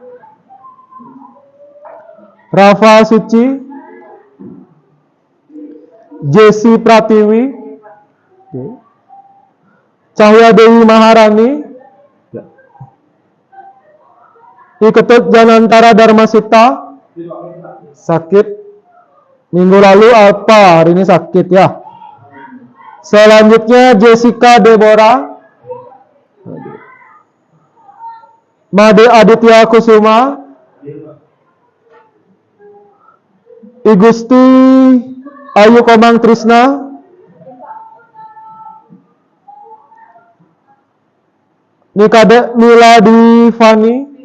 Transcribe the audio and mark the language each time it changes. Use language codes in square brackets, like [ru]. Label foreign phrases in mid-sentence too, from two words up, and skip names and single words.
[id] Rafa Suci. Jesse Pratiwi. Cahya Dewi Maharani. I Ketut Janantara Dharmasita. Sakit. Minggu lalu apa? Hari ini sakit ya. Selanjutnya Jessica Deborah. Made Aditya Kusuma. I Gusti Ayu Komang Trisna. Nikade Mila Divani.